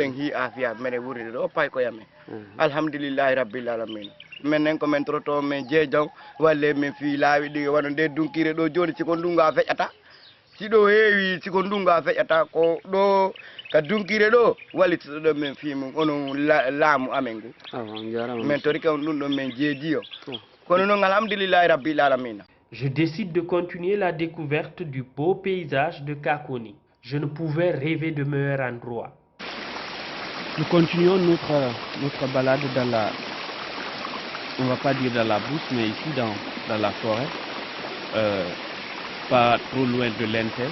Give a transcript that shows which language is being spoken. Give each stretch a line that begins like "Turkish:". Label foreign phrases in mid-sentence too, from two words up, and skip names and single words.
Fula: meɗen hi afiya meɗen wuride ɗo pay ko yamen
Arabic: الحمد لله رب العالمين
Fula: minen komin toroto min jeejaw walle min fi laawi ɗi wano nde dunkire ɗo joni siko ndunga feƴata siɗo heewi siko ndunga feƴata ko ɗo ka dunkire ɗo wallitiɗo ɗon min fimum onon laamu amen ngu min tori kam ɗum ɗon min jeejiyo kono noon
Arabic: الحمد لله رب العالمين.
French: Je décide de continuer la découverte du beau paysage de Kakoni. Je ne pouvais rêver de meilleur endroit. Nous continuons notre balade dans la, on va pas dire dans la brousse, mais ici dans la forêt, pas trop loin de Lente.